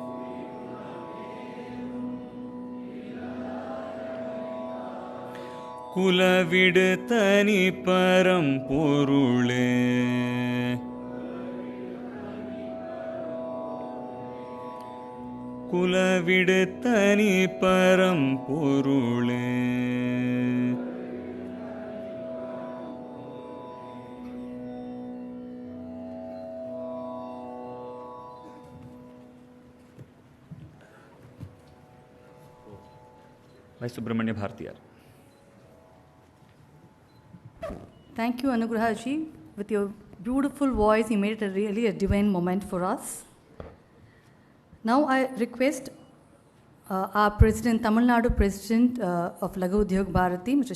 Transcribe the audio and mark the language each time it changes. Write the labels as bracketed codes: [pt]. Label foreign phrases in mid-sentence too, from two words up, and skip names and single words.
[ta] குலவிடு தனி பரம்பொருளே குலவிடு தனி பரம்பொருளே भाई सुब्रमण्य भारतीयार. [en] Thank you, Anugraha ji. With your beautiful voice, you made it really a divine moment for us. Now I request our President, Tamil Nadu President of Lagu Udyog Bharati, Mr.